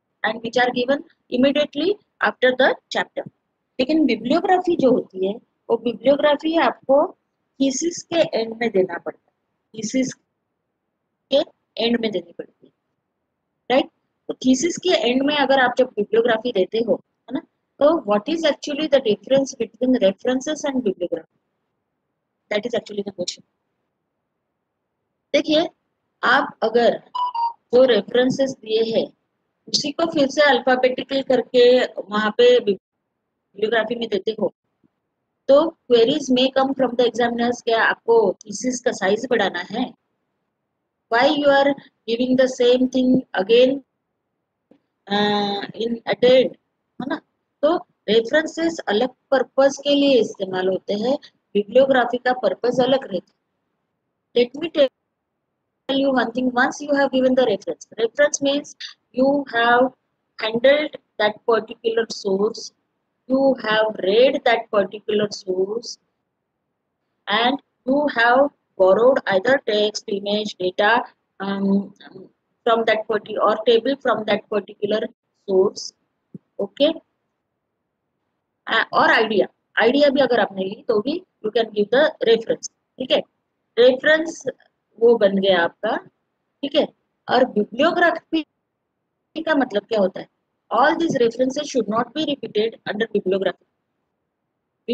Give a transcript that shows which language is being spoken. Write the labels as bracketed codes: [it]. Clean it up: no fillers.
[en] and which are given immediately after the chapter [hi] लेकिन bibliography जो होती है वो बिब्लियोग्राफी आपको थीसिस के एंड में देना पड़ता है थीसिस के एंड में देनी पड़ती है राइट तो थीसिस के एंड में अगर आप जब बिब्लियोग्राफी देते हो है ना [en] So what is actually the difference between references and bibliography? That is actually the question. [hi] देखिए, आप अगर जो रेफरेंसेस दिए हैं उसी को फिर से अल्फाबेटिकल करके वहां पे बिब्लियोग्राफी में देते हो तो क्वेरीज में [en] come from the examiners, [hi] क्या आपको थीसिस का साइज बढ़ाना है? [en] Why you are giving the same thing again in attend, है ना? [hi] तो रेफरेंसेस अलग पर्पस के लिए इस्तेमाल होते हैं, बिब्लियोग्राफी का पर्पस अलग रहता है। [en] Let me tell you one thing. Once you have given the reference means you have handled that particular source, you have read that particular source, and you have borrowed either text, image, data um, from that particular or table from that particular source. Okay. [hi] और idea भी अगर आपने ली तो भी [en] You can give the reference. [hi] ठीक है, reference वो बन गया आपका। ठीक है, और बिब्लियोग्राफी का मतलब क्या होता है? [en] All this references should not be repeated under bibliography.